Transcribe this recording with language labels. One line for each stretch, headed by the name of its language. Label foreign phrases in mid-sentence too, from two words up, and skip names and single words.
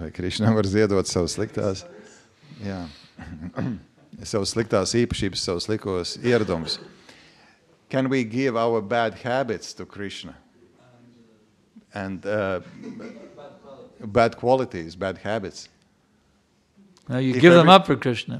Latvian: Vai Krišnam var ziedot savas sliktās? Jā. Savas sliktās īpašības, savas slikos ieradumus.
English: Can we give our bad habits to Krishna? And bad qualities, bad habits. No, you give them up for Krishna.